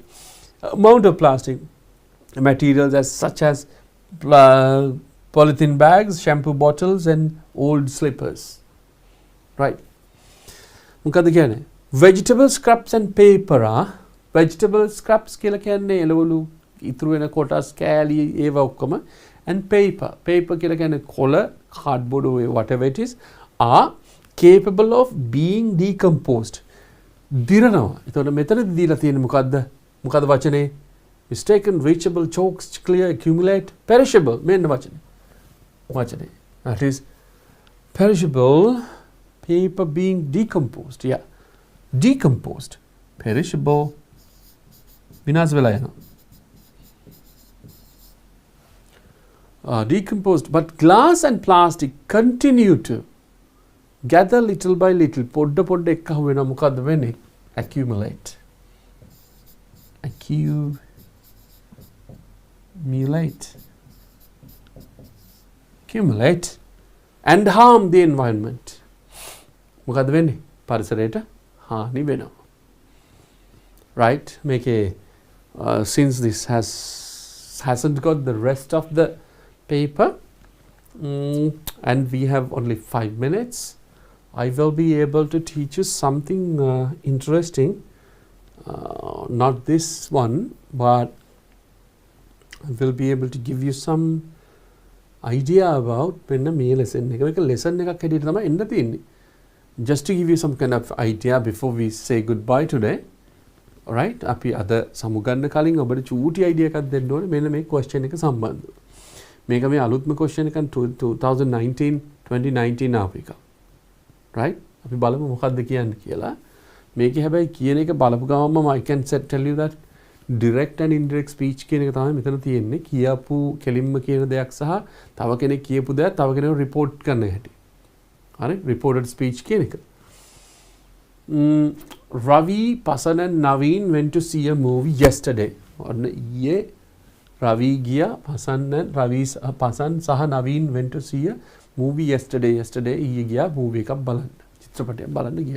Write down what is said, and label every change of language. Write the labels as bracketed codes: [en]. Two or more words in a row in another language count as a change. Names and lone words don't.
[en] Amount of plastic materials such as polythene bags, shampoo bottles, and old slippers, right? Vegetable scraps and paper. Vegetable scraps [si] ඉතුරු වෙන කොටස් කෑලි ඒවා ඔක්කොම [en] and paper [si] කියලා කියන්නේ කොළ [en] cardboard or whatever it is are capable of being decomposed දිරනවා. [si] එතකොට මෙතනදී දීලා තියෙන්නේ මොකද්ද වචනේ? [en] mistaken, reachable, chokes, clear, accumulate, perishable. [si] මෙන්න වචනේ. [en] That is perishable, paper being decomposed. Yeah. Decomposed, perishable, [si] විනාශ වෙලා යනවා. [en] Decomposed, but glass and plastic continue to gather little by little. [si] පොඩ්ඩ එක්ක වෙන මොකද්ද වෙන්නේ? [en] Accumulate, and harm the environment. [si] මොකද්ද වෙන්නේ? පරිසරයට හානි වෙනවා. [en] Right? Since this hasn't got the rest of the paper, and we have only 5 minutes, I will be able to teach you something interesting. Not this one, but I will be able to give you some idea about lesson. Just to give you some kind of idea before we say goodbye today. Alright, [si] අපි අද සමුගන්න කලින් ඔබට චූටි අයිඩියා එකක් දෙන්න ඕනේ මෙන්න මේ question එක සම්බන්ධව. මේක මේ අලුත්ම question එකක් 2019 ආපු එක. Right? අපි බලමු මොකක්ද කියන්නේ කියලා. මේකේ හැබැයි කියන එක බලපු ගමන්ම [en] I can tell you that direct and indirect speech [si] කියන එක තමයි මෙතන තියෙන්නේ. කියපු කෙලින්ම කියන දෙයක් සහ තව කෙනෙක් කියපු දෙයක් තව කෙනෙක් report කරන හැටි. හරි? [en] Reported speech [si] කියන එක. [en] Ravi, Pasan and Naveen went to see a movie yesterday. Ravi giya, Pasan saha Naveen went to see a movie yesterday. [si] Yesterday යේ ගියා movie ක බලන්. චිත්‍රපටිය බලන් ගියා.